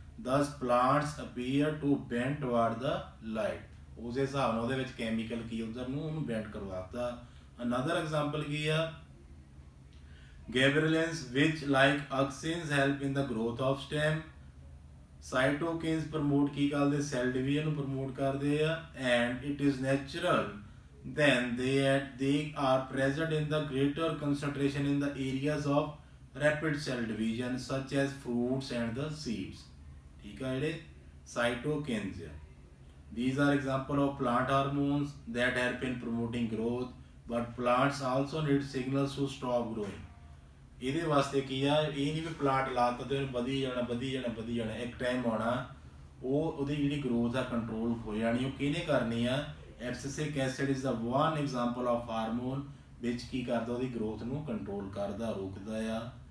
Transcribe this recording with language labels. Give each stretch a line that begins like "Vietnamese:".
English: Thus, plants appear to bend toward the light.
Punjabi: ਉਸ ਹਿਸਾਬ ਨਾਲ ਉਹਦੇ ਵਿੱਚ ਕੈਮੀਕਲ ਕੀ ਉਧਰ ਨੂੰ ਉਹਨੂੰ ਬੈਂਡ ਕਰਵਾਤਾ।
English: Another example
Punjabi: ਕੀ ਆ
English: Gabrilins, which like auxins help in the growth of stem. Cytokines promote
Punjabi: ਕੀ ਕਰਦੇ
English: cell division
Punjabi: ਨੂੰ
English: promote
Punjabi: ਕਰਦੇ ਆ,
English: and it is natural then they are present in the greater concentration in the areas of rapid cell division such as fruits and the seeds.
Punjabi: ਠੀਕ ਆ ਜਿਹੜੇ
English: cytokines
Punjabi: ਆ,
English: these are example of plant hormones that help in promoting growth, but plants also need signals to stop growing.
Punjabi: ਇਹਦੇ ਵਾਸਤੇ ਕੀ ਆ, ਇਹ ਨਹੀਂ ਵੀ plant ਲਾਤਾ ਤੇ ਵਧੀ ਜਾਣਾ ਵਧੀ ਜਾਣਾ ਵਧੀ ਜਾਣਾ, ਇੱਕ ਟਾਈਮ ਆਉਣਾ ਉਹਦੀ ਜਿਹੜੀ ਗਰੋਥ ਆ ਕੰਟਰੋਲ ਹੋ ਜਾਣੀ। ਉਹ ਕਿਹਨੇ ਕਰਨੀ ਆ,
English: abscisic acid is the one example of hormone
Punjabi: ਵਿੱਚ ਕੀ ਕਰਦਾ, ਉਹਦੀ ਗਰੋਥ ਨੂੰ ਕੰਟਰੋਲ ਕਰਦਾ ਰੋਕਦਾ ਆ।